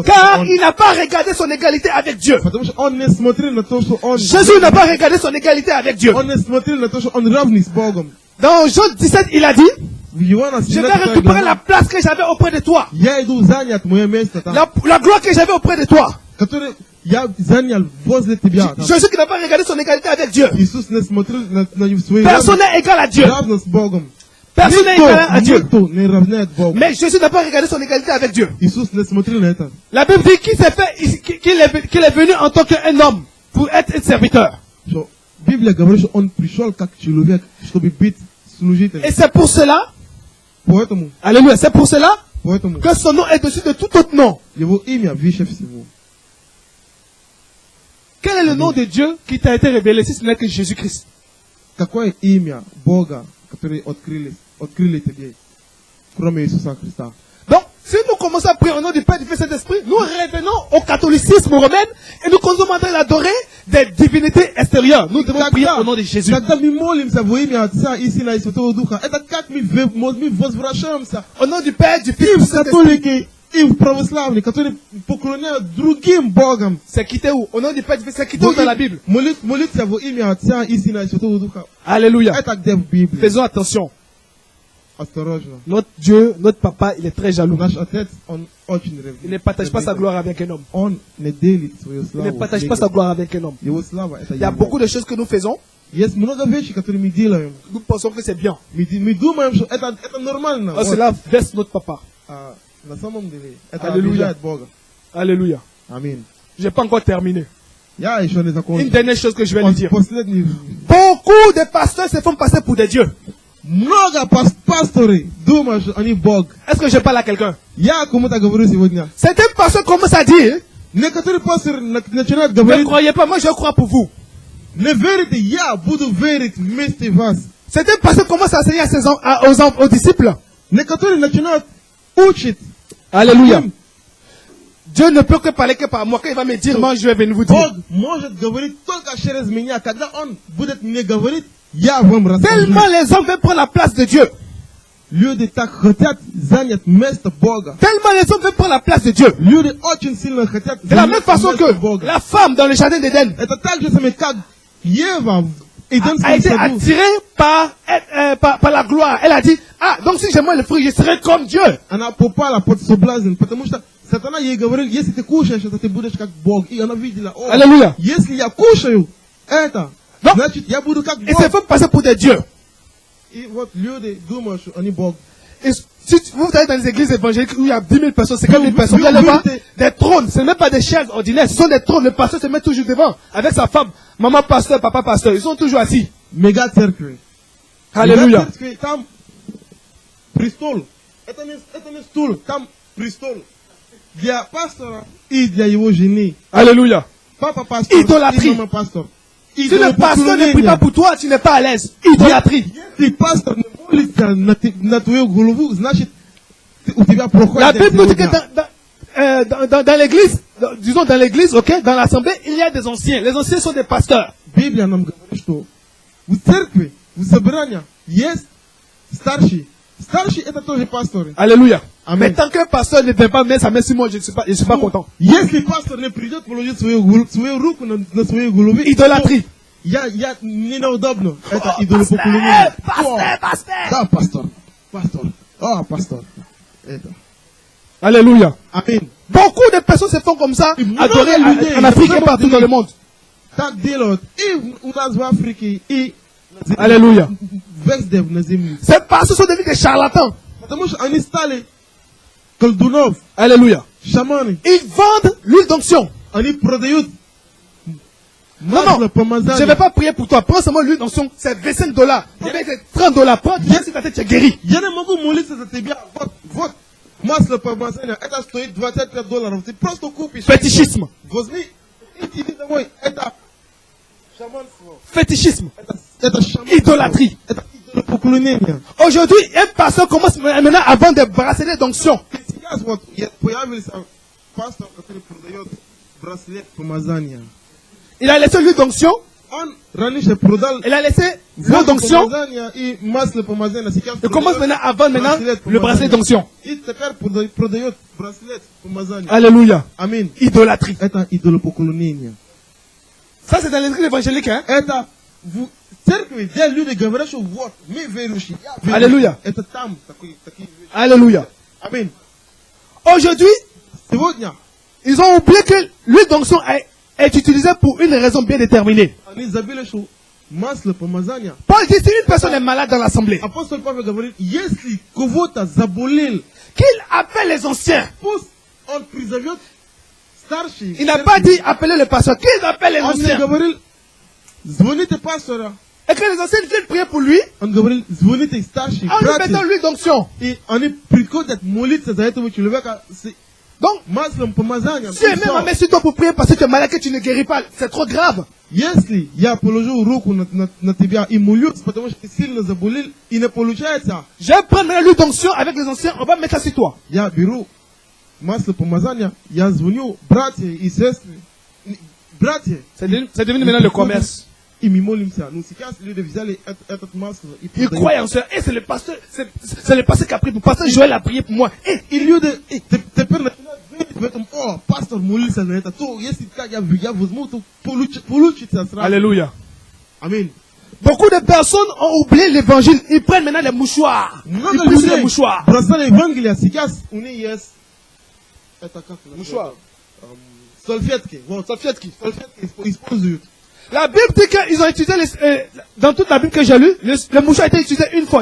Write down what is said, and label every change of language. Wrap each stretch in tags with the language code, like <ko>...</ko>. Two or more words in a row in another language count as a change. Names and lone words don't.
<fr>Car</fr> <ru>Он.</ru> <fr>il n'a pas regardé son égalité avec Dieu.</fr> <ru>Потому что он не смотрел на то, что он...</ru> <fr>Jésus n'a pas regardé son égalité avec Dieu.</fr> <ru>Он не смотрел на то, что он равный с Богом.</ru> <fr>Dans Jean 17, il a dit,</fr> <ru>В Иоанна</ru> <fr>je vais 17 récupérer la</fr> <ru>глава,</ru> <fr>place que j'avais auprès de toi.</fr> <ru>я иду занять мое место там,</ru> <fr>La gloire que j'avais auprès de toi.</fr> <ru>которое я занял возле тебя. там.</ru> <fr>Jésus qui n'a pas regardé son égalité avec Dieu.</fr> <ru>Иисус не смотрел на свою</ru> <fr>Personne n'est égal à Dieu.</fr> <ru>равность с Богом.</ru> <fr>Personne n'est égal à Dieu.</fr> <ru>Никто не равняет Богу.</ru> <fr>Mais Jésus n'a pas regardé son égalité avec Dieu.</fr> <ru>Иисус не смотрел на это.</ru> <fr>La Bible dit qu'il est venu en tant qu'un homme pour être un serviteur.</fr> <ru>Что Библия говорит, что он пришел как человек, чтобы быть служителем.</ru> <fr>Et c'est pour cela,</fr> <ru>Поэтому</ru> <fr>alléluia, c'est pour cela que son nom est dessus de tout autre nom.</fr> <ru>его имя выше всего.</ru> <fr>Quel est le nom de Dieu qui t'a été révélé si ce n'est que Jésus-Christ?</fr> <ru>Какое имя Бога, которое открыли тебе, кроме Иисуса Христа?</ru> <fr>Donc, si nous commençons à prier au nom du Père, du Fils et du Saint-Esprit, nous revenons au catholicisme romain et nous commençons à l'adorer des divinités extérieures. Nous devons prier au nom de Jésus.</fr> <ru>Когда мы молимся во имя Отца и Сына и Святого Духа, это как мы возвращаемся</ru> <fr>Au nom du Père, du</fr> <ru>и</ru> <fr>Fils et du</fr> <ru>в</ru> <fr>Saint-Esprit.</fr> <ru>католики, и в православные, которые поклоняют другим Богам.</ru> <fr>C'est quitté où? Au nom du Père, du Fils, c'est quitté où dans la Bible?</fr> <ru>Молиться во имя Отца и Сына и Святого Духа.</ru> <fr>Alléluia.</fr> <ru>Это где в Библии.</ru> <fr>Faisons attention.</fr> <ru>Осторожно.</ru> <fr>Notre Dieu, notre papa, il est très jaloux.</fr> <ru>Наш Отец, Он очень</ru> <fr>Il ne partage pas sa gloire avec un homme.</fr> <ru>Он не делит свою</ru> <fr>Il ne</fr> <ru>славу.</ru> <fr>partage pas sa gloire avec un homme.</fr> <ru>Его слава это</ru> <fr>Il y a</fr> <ru>Его.</ru> <fr>beaucoup de choses que nous faisons.</fr> <ru>Есть много вещей, которые мы делаем.</ru> <fr>Nous pensons que c'est bien.</fr> <ru>Мы думаем, что это нормально.</ru> <fr>Oh, cela veste notre papa.</fr> <ru>А на самом деле это Аллилуйя. обижает Бога.</ru> <fr>Alléluia.</fr> <ru>Аминь.</ru> <fr>Je n'ai pas encore terminé.</fr> <ru>Я еще не</ru> <fr>Une</fr> <ru>закончил.</ru> <fr>dernière chose que je vais lui dire.</fr> <ru>Последний.</ru> <fr>Beaucoup de pasteurs se font passer pour des dieux.</fr> <ru>Много пасторы думают, что они Бог.</ru> <fr>Est-ce que je parle à quelqu'un?</fr> <ru>Я кому-то говорю сегодня.</ru> <fr>Certains pasteurs commencent à dire,</fr> <ru>Некоторые пасторы начинают</ru> <fr>ne</fr> <ru>говорить,</ru> <fr>croyez pas, moi je crois pour vous.</fr> <ru>не верите, я буду верить вместе вас.</ru> <fr>Certains pasteurs commencent à enseigner aux disciples.</fr> <ru>Некоторые начинают учить.</ru> <fr>Alléluia. Dieu ne peut que parler que par moi. Quand il va me dire, moi je vais venir vous dire.</fr> <ru>Бог может говорить только через меня. Когда Он будет мне говорить, я вам расскажу.</ru> <fr>Tellement les hommes veulent prendre la place de Dieu.</fr> <ru>Люди так хотят занять место Бога.</ru> <fr>Tellement les hommes veulent prendre la place de Dieu.</fr> <ru>Люди очень сильно хотят</ru> <fr>De la même</fr> <ru>занять</ru> <fr>façon</fr> <ru>место</ru> <fr>que</fr> <ru>Бога.</ru> <fr>la femme dans le jardin d'Éden</fr> <ru>Это так же самое, как Ева в Эдемском</ru> <fr>a été</fr> <ru>саду.</ru> <fr>attirée par la gloire. Elle a dit, ah, donc si je mange le fruit, je serai comme Dieu.</fr> <ru>Она попала под соблазн, потому что сатана ей говорил, если ты кушаешь это, ты будешь как Бог. И она видела, о, Аллилуйя. если я кушаю это,</ru> <fr>Non.</fr> <ru>значит я буду как</ru> <fr>Et se</fr> <ru>Бог.</ru> <fr>font passer pour des dieux.</fr> <ru>И вот люди думают, что они Бог.</ru> <fr>Et si vous allez dans les églises évangéliques où il y a 10 000 personnes, 50 000 personnes, vous allez voir des trônes. Ce n'est même pas des chaises ordinaires, ce sont des trônes. Le pasteur se met toujours devant avec sa femme. Maman pasteur, papa pasteur, ils sont toujours assis.</fr> <ru>Мега церкви.</ru> <fr>Alléluia.</fr> <ru>Мега церкви, там престол. Это не стул, там престол. Для пастора и для его жены.</ru> <fr>Alléluia.</fr> <ru>Папа пастор</ru> <fr>Idolâtrie.</fr> <ru>и мама пастор.</ru> <fr>Si le pasteur ne prie pas pour toi, tu n'es pas à l'aise. Idolâtrie.</fr> <ru>Если пастор не молится на твою голову, значит у тебя плохой</ru> <fr>La</fr> <ru>день</ru> <fr>Bible nous dit que</fr> <ru>сегодня.</ru> <fr>dans l'église, disons dans l'église, ok, dans l'assemblée, il y a des anciens. Les anciens sont des pasteurs.</fr> <ru>Библия нам говорит, что в церкви, в собрании есть старший. Старший это тоже пасторы.</ru> <fr>Alléluia. Amen. Mais tant qu'un pasteur ne vient pas mettre sa main sur moi, je ne suis pas content.</fr> <ru>Если пастор не придет положить свою руку на свою голову,</ru> <fr>Idolâtrie.</fr> <ru>я неудобно. Это идолопоклонение.</ru> <fr>Pasteur.</fr> <ru>Да, пастор. Пастор. Это.</ru> <fr>Alléluia.</fr> <ru>Аминь.</ru> <fr>Beaucoup de personnes se font comme ça, adorer en Afrique et partout dans le monde.</fr> <ru>Так делают и у нас в Африке, и</ru> <fr>Alléluia.</fr> <ru>везде на земле.</ru> <fr>Ces pasteurs sont devenus des charlatans.</fr> <ru>Потому что они стали колдунов,</ru> <fr>Alléluia.</fr> <ru>шаманы.</ru> <fr>Ils vendent l'huile d'onction.</fr> <ru>Они продают</ru> <fr>Non,</fr> <ru>масло</ru> <fr>je ne</fr> <ru>помазания.</ru> <fr>vais pas prier pour toi. Prends seulement l'huile d'onction. C'est $25. Avec $30. Prends, viens si ta tête, tu es guéri.</fr> <ru>Я не могу молиться за тебя. Вот масло помазания. Это стоит $25. Ты просто купишь.</ru> <fr>Fétichisme.</fr> <ru>Возьми и иди домой. Это шаманство.</ru> <fr>Fétichisme.</fr> <ru>Это шаманство.</ru> <fr>Idolâtrie.</fr> <ru>Это идолопоклонение.</ru> <fr>Aujourd'hui, un pasteur commence maintenant à vendre des bracelets d'onction.</fr> <ru>Сейчас вот появился пастор, который продает браслет помазания.</ru> <fr>Il a laissé l'huile d'onction.</fr> <ru>Он раньше продал</ru> <fr>Il a laissé l'huile</fr> <ru>масло</ru> <fr>d'onction.</fr> <ru>помазания и масло помазания. Сейчас</ru> <fr>Il commence maintenant à vendre maintenant le bracelet d'onction.</fr> <ru>И теперь продает браслет помазания.</ru> <fr>Alléluia.</fr> <ru>Аминь.</ru> <fr>Idolâtrie.</fr> <ru>Это идолопоклонение.</ru> <fr>Ça, c'est dans l'église évangélique, hein?</fr> <ru>Это в церкви, где люди говорят, что вот, мы верующие. Я верующий. Аллилуйя. Это там такие вещи.</ru> <fr>Alléluia.</fr> <ru>Аминь.</ru> <fr>Aujourd'hui,</fr> <ru>Сегодня</ru> <fr>ils ont oublié que l'huile d'onction est utilisée pour une raison bien déterminée.</fr> <ru>они забыли, что масло помазания.</ru> <fr>Paul dit, si une personne est malade dans l'assemblée,</fr> <ru>Апостол Павел говорит, если кого-то заболел,</ru> <fr>qu'il appelle les anciens.</fr> <ru>пусть он призовет старший.</ru> <fr>Il n'a pas dit appeler le pasteur, qu'il appelle les</fr> <ru>Он не</ru> <fr>anciens.</fr> <ru>говорил, звоните пастора.</ru> <fr>Et que les anciens viennent prier pour lui,</fr> <ru>Он говорил, звоните старший,</ru> <fr>en lui mettant</fr> <ru>братья.</ru> <fr>l'huile d'onction.</fr> <ru>И они приходят молиться за этого человека с</ru> <fr>Donc,</fr> <ru>маслом помазания.</ru> <fr>si elle met ma main sur toi pour prier parce que tu es malade, que tu ne guéris pas, c'est trop grave.</fr> <ru>Если я положу руку на тебя и молюсь, потому что ты сильно заболел, и не получается,</ru> <fr>Je vais prendre l'huile d'onction avec les anciens, on va mettre ça sur toi.</fr> <ru>я беру масло помазания, я звоню братья и сестры, братья,</ru> <fr>C'est devenu maintenant le commerce.</fr> <ru>и мы молимся. Ну сейчас люди взяли этот масло и</ru> <fr>Ils</fr> <ru>продают.</ru> <fr>croient en ça. Et c'est le pasteur, c'est le pasteur qui a prié pour pasteur Joël a prié pour moi. Et</fr> <ru>И люди теперь начинают верить в этом, о, пастор молился на это, то если так я возьму, то получится сразу.</ru> <fr>Alléluia.</fr> <ru>Аминь.</ru> <fr>Beaucoup de personnes ont oublié l'évangile. Ils prennent maintenant les mouchoirs. Ils plissent les mouchoirs. Brasal Evangelia Sikas, on est yes. Mouchoir. Solfietke. Solfietki. Solfietke. La Bible dit qu'ils ont utilisé, dans toute la Bible que j'ai lue, le mouchoir a été utilisé une fois.</fr>